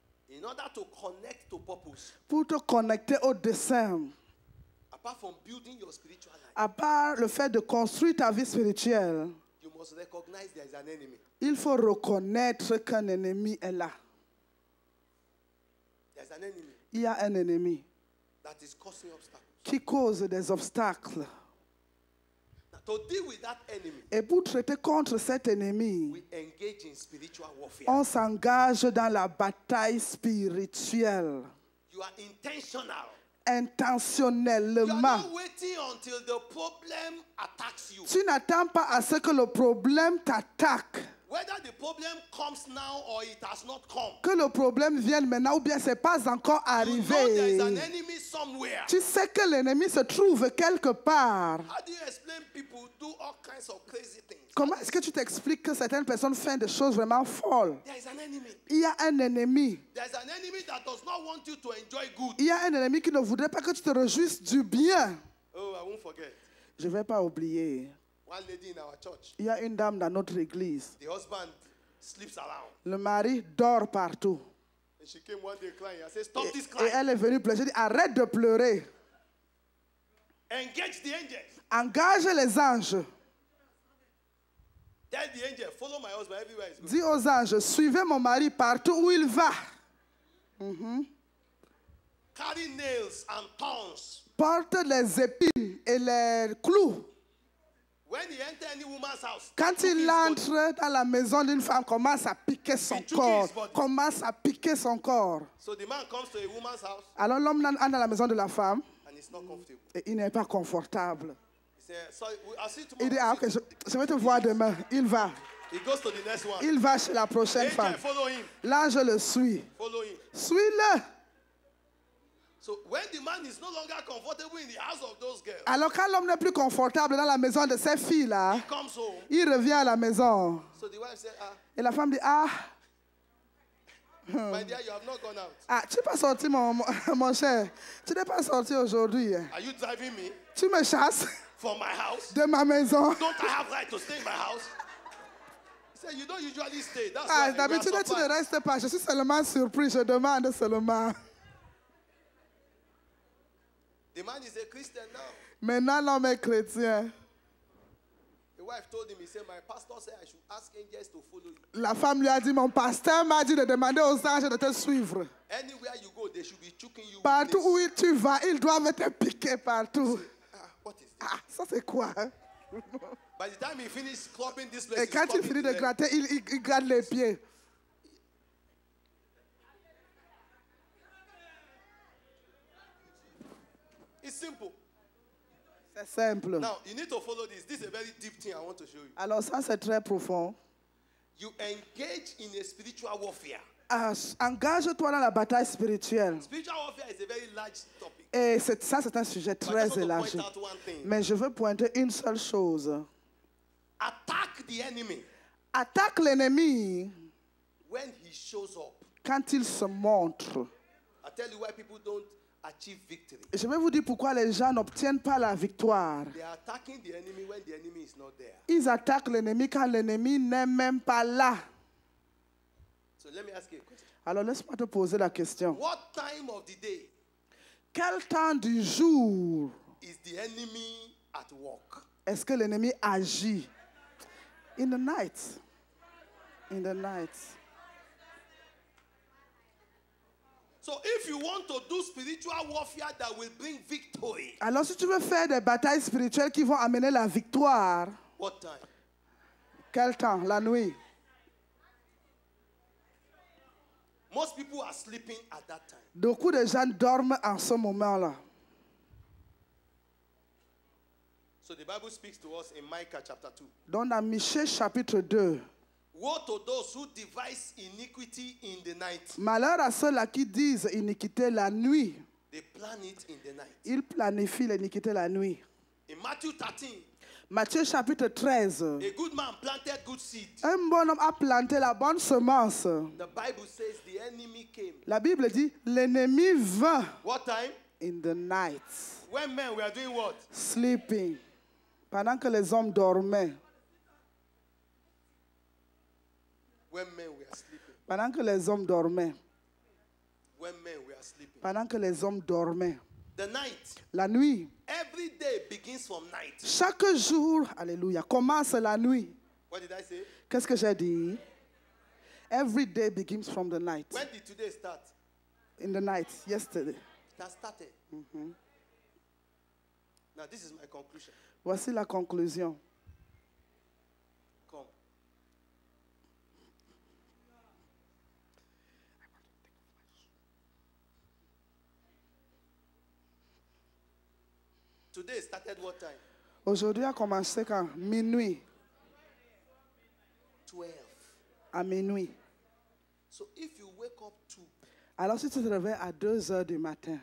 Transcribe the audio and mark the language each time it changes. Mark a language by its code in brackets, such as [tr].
[en] in order to connect to purpose, [fr] pour te connecter au dessein, [en] apart from building your spiritual life, [fr] à part le fait de construire ta vie spirituelle, [en] you must recognize there is an enemy. [fr] il faut reconnaître qu'un ennemi est là. [en] There's an enemy [fr] Il y a un ennemi [en] that is causing obstacles. [fr] qui cause des obstacles. [en] Now, to deal with that enemy, [fr] Et pour traiter contre cet ennemi, [en] we engage in spiritual warfare. [fr] on s'engage dans la bataille spirituelle, [en] You are intentional. You are [fr] intentionnellement. [en] not waiting until the problem attacks you. [fr] Tu n'attends pas à ce que le problème t'attaque, [en] Whether the problem comes now or it has not come, [fr] que le problème vienne maintenant ou bien ce n'est pas encore [en] you know there is an [fr] arrivé. [en] enemy somewhere. [fr] Tu sais que l'ennemi se trouve quelque part. [en] How do you explain people do all kinds of crazy things? [fr] Comment est-ce que tu t'expliques que certaines personnes font des choses vraiment folles? [en] There is an enemy. [fr] Il y a un ennemi. [en] There is an enemy that does not want you to enjoy good. [fr] Il y a un ennemi qui ne voudrait pas que tu te réjouisses du bien. [en] Oh, I won't forget. [fr] Je ne vais pas oublier. [en] One lady in our church, [fr] Il y a une dame dans notre église. [en] the husband sleeps around. [fr] Le mari dort partout. [en] And she came one day crying. I said, stop this [fr] Et [en] crying. [fr] elle est venue pleurer. J'ai dit, arrête de pleurer. [en] Engage the angels. [fr] Engage les anges. [en] Tell the angel, follow my husband everywhere he's going. [fr] Dis aux anges, suivez mon mari partout où il va. [en] Carry nails and thorns. [fr] Porte les épines et les clous. [en] When he enter any woman's house, [fr] Quand [en] choking [fr] il [en] his body. [fr] entre dans la maison d'une femme, commence à piquer son [en] He choking [fr] corps. [en] his body. [fr] Commence à piquer son corps. [en] So the man comes to a woman's house [fr] Alors l'homme entre dans la maison de la femme [en] and it's not comfortable. [fr] et il n'est pas confortable. [en] He said, sorry, I'll see you [fr] Il dit, [en] tomorrow. [fr] ah, ok, je vais te voir demain. Il va. [en] He goes to the next one. [fr] Il va chez la prochaine [en] Angel, [fr] femme. [en] follow him. [fr] L'ange le suit. [en] Follow him. [fr] Suis-le. [en] So when the man is no longer comfortable in the house of those girls, [fr] Alors quand l'homme n'est plus confortable dans la maison de ses filles-là, [en] he comes home. [fr] il revient à la maison. [en] So the wife said, [fr] Et la femme dit, ah, [en] my dear, you have not gone out. [fr] tu n'es pas sorti, mon cher. Tu n'es pas sorti aujourd'hui. [en] Are you driving me [fr] Tu me chasses [en] from my house? [fr] de ma maison. [en] Don't I have right to stay in my house? He said, you don't usually stay. That's Ah, why we are [fr] d'habitude, tu ne [en] surprised. [fr] restes pas. Je suis seulement surpris. Je demande seulement. [en] The man is a Christian now. [fr] Maintenant, l'homme est chrétien. [en] The wife told him, he said, my pastor said I should ask angels to follow you. [fr] La femme lui a dit, mon pasteur m'a dit de demander aux anges de te suivre. [en] Anywhere you go, they should be choking you. with [fr] Partout [en] nails. [fr] où tu vas, ils doivent te piquer partout. [en] What is this? [fr] Ah, ça c'est quoi? Hein? [en] By the time he finished clubbing this place, [fr] Et [en] he's [fr] quand il [en] clubbing [fr] finit [en] to [fr] de [en] them. [fr] gratter, il gratte les pieds. [en] It's simple. [fr] C'est simple. [en] Now, you need to follow this. This is a very deep thing I want to show you. [fr] Alors ça, c'est très profond. [en] You engage in a spiritual warfare. [fr] Ah, engage-toi dans la bataille spirituelle. [en] Spiritual warfare is a very large topic. [fr] Et ça, c'est un sujet [en] But I [fr] très [en] just want to [fr] élargi. [en] point out one thing. [fr] Mais je veux pointer une seule chose. [en] Attack the enemy [fr] Attaque l'ennemi [en] when he shows up. [fr] quand il se montre. [en] I tell you why people don't achieve victory. [fr] Et je vais vous dire pourquoi les gens n'obtiennent pas la victoire. [en] They are attacking the enemy when the enemy is not there. [fr] Ils attaquent l'ennemi quand l'ennemi n'est même pas là. [en] So let me ask you a question. [fr] Alors laisse-moi te poser la question. [en] What time of the day [fr] Quel temps du jour [en] is the enemy at work? [fr] est-ce que l'ennemi agit? [en] In the night. In the night. So if you want to do spiritual warfare that will bring victory, [fr] Alors si tu veux faire des batailles spirituelles qui vont amener la victoire, [en] what time? [fr] quel temps? La nuit. [en] Most people are sleeping at that time. [fr] Beaucoup de gens dorment en ce moment-là. [en] So the Bible speaks to us in Micah chapter 2. [fr] Donc dans Michée chapitre 2, [en] Woe to those who devise iniquity in the night. [fr] malheur à ceux-là qui disent iniquité la nuit. [en] They plan it in the night. [fr] Ils planifient l'iniquité la nuit. [en] In Matthew 13, [fr] Matthieu chapitre 13. [en] a good man planted good seed. [fr] Un bon homme a planté la bonne semence. [en] The Bible says the enemy came. [fr] La Bible dit, l'ennemi vint [en] What time? [fr] in the night, [en] When men were doing what? [fr] sleeping, pendant que les hommes dormaient. [en] When men were sleeping. [fr] Pendant que les hommes dormaient. [en] When men were sleeping. [fr] Pendant que les hommes dormaient. [en] The night. [fr] La nuit. [en] Every day begins from night. [fr] Chaque jour, alléluia, commence la nuit. [en] What did I say? [fr] Qu'est-ce que j'ai dit? [en] Every day begins from the night. When did today start? In the night, yesterday. It has started. Now this is my conclusion. [fr] Voici la conclusion. [en] Come. Today started what time? [fr] Aujourd'hui a commencé quand? Minuit. [en] 12. [fr] À minuit. [en] So if you wake up [fr] Alors si tu te réveilles à 2 heures du matin